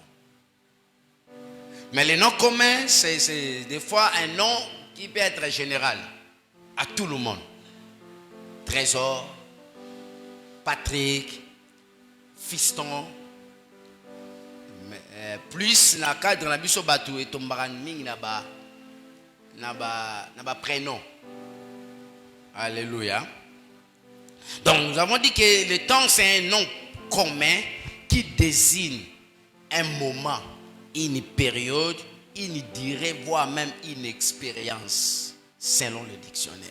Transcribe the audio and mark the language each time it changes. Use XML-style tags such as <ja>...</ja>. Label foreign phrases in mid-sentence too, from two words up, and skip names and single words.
<fr>Mais le nom commun, c'est des fois un nom qui peut être général à tout le monde. Trésor, Patrick, Fiston.</fr> <ln>Plus na cadre na biso batu etombara mingi na ba prénom.</ln> <fr>Alléluia. Donc nous avons dit que le temps c'est un nom commun qui désigne un moment, une période, une durée, voire même une expérience selon le dictionnaire.</fr>